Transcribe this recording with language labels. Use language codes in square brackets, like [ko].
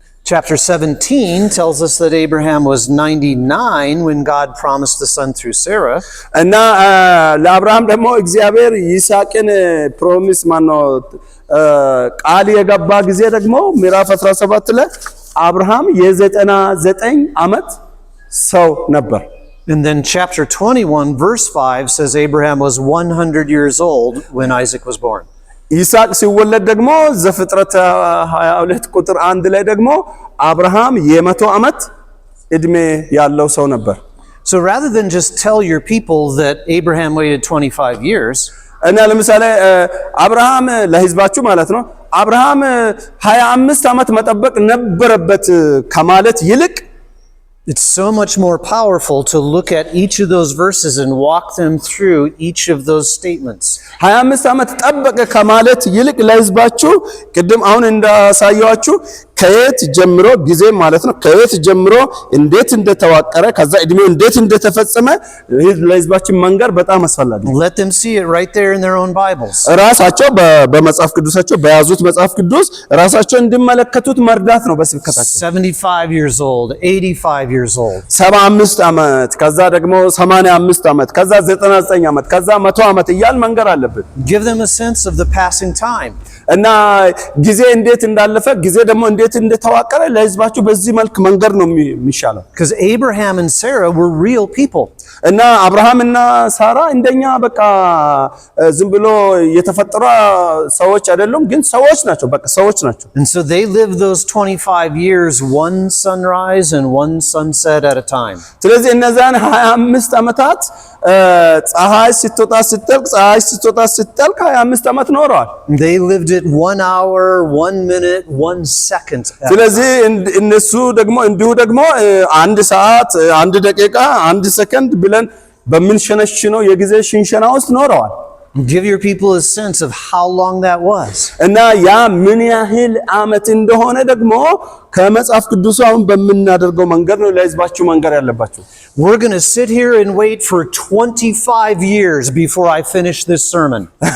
[en] Chapter 17 tells us that Abraham was 99 when God promised the son through Sarah. [am] እና ለአብርሃም ደግሞ እግዚአብሔር ይስሐቅን ፕሮሚስ ማነው ቃል የገባ ጊዜ ደግሞ ምዕራፍ 17 ላይ አብርሃም የ99 ዓመት ሰው ነበር። [en] And then chapter 21 verse 5 says Abraham was 100 years old when Isaac was born. [am] ይስሐቅ ሲወለድ ደግሞ ዘፍጥረት 22 ቁጥር 1 ላይ ደግሞ አብርሃም የ100 ዓመት እድሜ ያለው ሰው ነበር። [en] So rather than just tell your people that Abraham waited 25 years, [am] እና ለምሳሌ አብርሃም ለህዝባችሁ ማለት ነው አብርሃም 25 ዓመት መጠበቅ ነበረበት ከማለት ይልቅ [en] it's so much more powerful to look at each of those verses and walk them through each of those statements. [am] 25 ዓመት ጠበቀ ከማለት ይልቅ ለህዝባችሁ ቅድም አሁን እንዳሳያችሁ ከየት ጀምሮ ጊዜ ማለት ነው ከየት ጀምሮ እንዴት እንደተዋቀረ ከዛ እድሜው እንዴት እንደተፈጸመ ለህዝባችን መንገር በጣም አስፈላጊ ነው። [en] Let them see it right there in their own Bibles. [am] ራሳቸው በመጽሐፍ ቅዱሳቸው በያዙት መጽሐፍ ቅዱስ ራሳቸው እንዲመለከቱት መርዳት ነው በስብከታቸው [en] 75 years old, 85 years old. [am] 75 ዓመት ከዛ ደግሞ 85 ዓመት ከዛ 99 ዓመት ከዛ 100 ዓመት እያል መንገር አለብን። [en] Give them a sense of the passing time. [am] እና ጊዜ እንዴት እንዳለፈ ጊዜ ደግሞ እንዴት እንደተዋቀረ ለህዝባችሁ በዚህ መልክ መንገር ነው የሚሻለው። [en] Because Abraham and Sarah were real people. [am] እና አብርሃም እና ሳራ እንደኛ በቃ ዝም ብሎ የተፈጠሩ ሰዎች አይደሉም ግን ሰዎች ናቸው በቃ ሰዎች ናቸው። [en] And so they lived those 25 years one sunrise and one sunset at a time. [am] ስለዚህ እነዛን 25 ዓመታት ፀሐይ ስትወጣ ስትጠልቅ ፀሐይ ስትወጣ ስትጠልቅ 25 ዓመት ኖረዋል። [en] They lived it 1 hour, 1 minute, 1 second. [am] ስለዚህ እነሱ ደግሞ እንዲሁ ደግሞ 1 ሰዓት 1 ደቂቃ 1 ሰከንድ ብለን በምንሸነሽነው የጊዜ ሽንሸና ውስጥ ኖረዋል። [en] Give your people a sense of how long that was. [am] እና ያ ምን ያህል ዓመት እንደሆነ ደግሞ ከመጽሐፍ ቅዱስ አሁን በመናደርገው መንገድ ነው ለህዝባችሁ መንገር ያለባችሁ። [en] We're going to sit here and wait for 25 years before I finish this sermon.